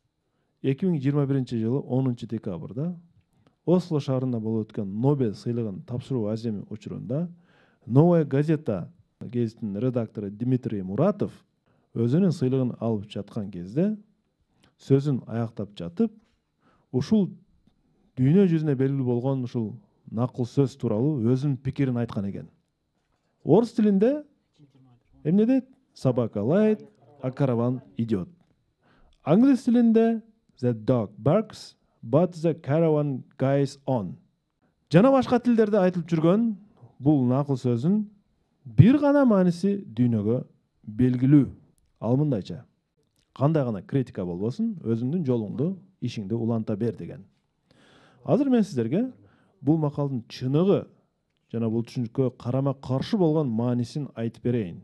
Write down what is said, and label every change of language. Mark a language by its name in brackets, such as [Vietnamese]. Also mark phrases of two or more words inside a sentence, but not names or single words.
[Kyrgyz] 2021 жылы 10 декабрда Осло шаарында болуп өткөн Нобель сыйлыгын тапшыруу аземи учурунда Новая газета гезитинин редактору Дмитрий Муратов өзүнүн сыйлыгын алып жаткан кезде сөзүн аяктап жатып, ушул дүйнө жүзүнө белгилүү болгон ушул накыл сөз тууралуу өзүнүн пикирин айткан экен. Орус тилинде эмне дейт? [Russian] Собака лает, а караван идет. [Kyrgyz] Англис тилинде [English] The dog barks, but the caravan goes on. [Kyrgyz] Жана башка тилдерде айтылып жүргөн бул накыл сөзүн бир гана мааниси дүйнөгө белгилүү. Ал мындайча: кандай гана критика болбосун, өзүңдүн жолуңду, ишиңди уланта бер деген. Азыр мен сиздерге бул макалдын чыныгы жана бул түшүнүккө карама каршы болгон маанисин айтып берейин.